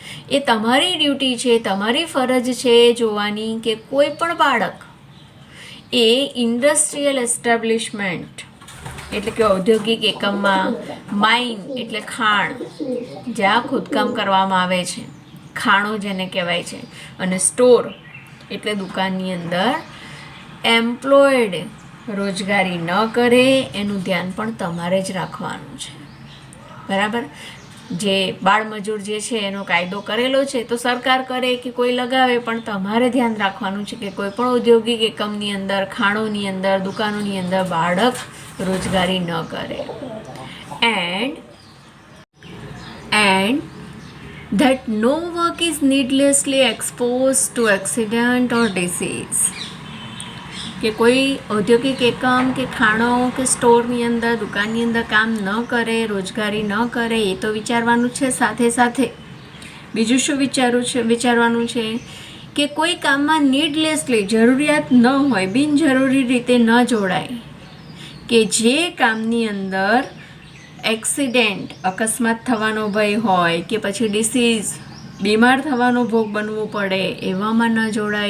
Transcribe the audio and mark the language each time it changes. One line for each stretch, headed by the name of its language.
Gujarati: એ તમારી ડ્યુટી છે, તમારી ફરજ છે જોવાની કે કોઈ પણ બાળક એ ઇન્ડસ્ટ્રીયલ એસ્ટાબ્લિશમેન્ટ એટલે કે ઔદ્યોગિક એકમમાં, માઇન એટલે ખાણ, જ્યાં ખોદકામ કરવામાં આવે છે, ખાણો જેને કહેવાય છે, અને સ્ટોર એટલે દુકાનની અંદર એમ્પ્લોયડ રોજગારી ન કરે એનું ધ્યાન પણ તમારે જ રાખવાનું છે. બરાબર, જે બાળમજૂર જે છે એનો કાયદો કરેલો છે, તો સરકાર કરે કે કોઈ લગાવે, પણ તમારે ધ્યાન રાખવાનું છે કે કોઈ પણ ઔદ્યોગિક એકમની અંદર, ખાણોની અંદર, દુકાનોની અંદર બાળક રોજગારી ન કરે.
English: And that no work is needlessly exposed to accident or disease.
Gujarati: કે કોઈ ઔદ્યોગિક એકમ કે ખાણો કે સ્ટોરની અંદર, દુકાનની અંદર કામ ન કરે, રોજગારી ન કરે, એ તો વિચારવાનું છે. સાથે સાથે બીજું શું વિચારવાનું છે કે કોઈ કામમાં નીડલેસલી, જરૂરિયાત ન હોય, બિનજરૂરી રીતે ન જોડાય, કે જે કામની અંદર એક્સિડન્ટ, અકસ્માત થવાનો ભય હોય કે પછી ડિસીઝ, બીમાર થવાનો ભોગ બનવું પડે, એવામાં ન જોડાય.